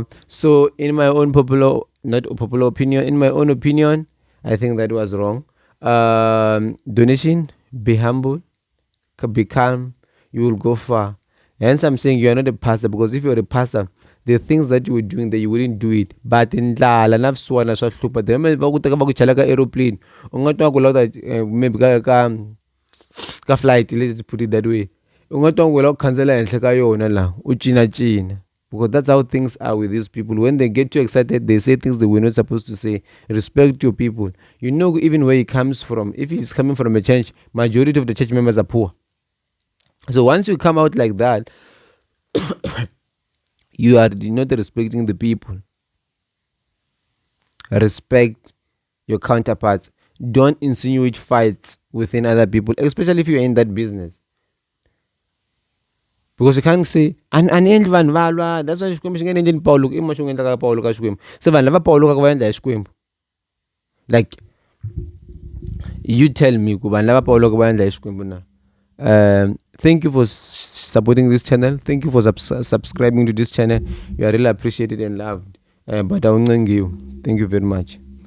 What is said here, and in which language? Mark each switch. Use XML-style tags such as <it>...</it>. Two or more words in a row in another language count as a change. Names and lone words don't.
<en>So in my own in my own opinion, I think that was wrong. Donation, be humble, be calm. you will go far. Hence I'm saying you are not a pastor, because if you're a pastor, the things that you were doing there, you wouldn't do it.</en> <ts>But in ndlala na swana swa hlupa, the moment va ku teka va ku chela ka aeroplane, u nga twa ku lava maybe ka flight,</ts> <en>let's put it that way,</en> <ts>u nga twa ku lava ku khandzela henhla ka yona la u cina,</ts> <en>because that's how things are with these people. When they get too excited, they say things they were not supposed to say. Respect your people. You know, even where he comes from, if he's coming from a church, majority of the church members are poor. So once you come out like that, you are not respecting the people. Respect your counterparts. Don't insinuate fights within other people, especially if you're in that business. Because you can't say</en> <ts>aniendli vanhu valwa,</ts> <en>that's why</en> <ts>xikwembu xi nge endleni Paulo i maxi u endlaka Paulo ka xikwembu. Se vanhu lava Paulo ka va endla hi xikwembu.</ts> <en>Like you tell me</en> <ts>ku vanhu lava Paulo ka va endla hi xikwembu na.</ts> <en>Thank you for supporting this channel. Thank you for subscribing to this channel. You are really appreciated and loved. But I will thank you. Thank you very much.</en>